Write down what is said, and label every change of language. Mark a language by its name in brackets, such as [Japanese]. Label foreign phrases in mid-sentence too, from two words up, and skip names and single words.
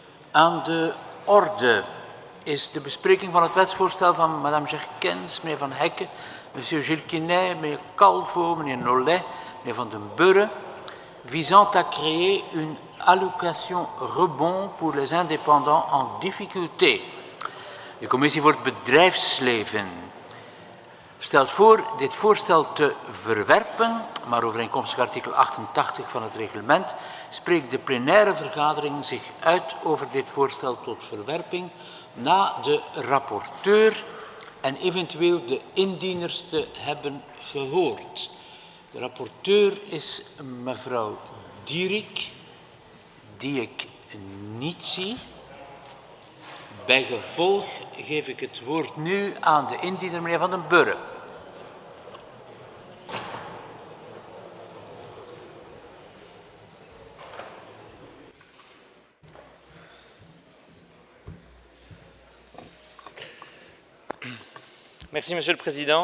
[Dutch] Aan de orde is de bespreking van het wetsvoorstel van madame Gerkens, meneer Van Hekken, monsieur Gilles Quinet, meneer Calvo, meneer Nollet, meneer Van den Burre, [French] visant à créer une allocation rebond pour les indépendants en difficulté. [Dutch] De Commissie voor het Bedrijfsleven stelt voor dit voorstel te verwerpen, maar overeenkomstig artikel 88 van het reglement spreekt de plenaire vergadering zich uit over dit voorstel tot verwerping na de rapporteur en eventueel de indieners te hebben gehoord. De rapporteur is mevrouw Dierik, die ik niet zie. Bij gevolg geef ik het woord nu aan de indiener, meneer Van den Burre. [French] Merci, Monsieur le Président.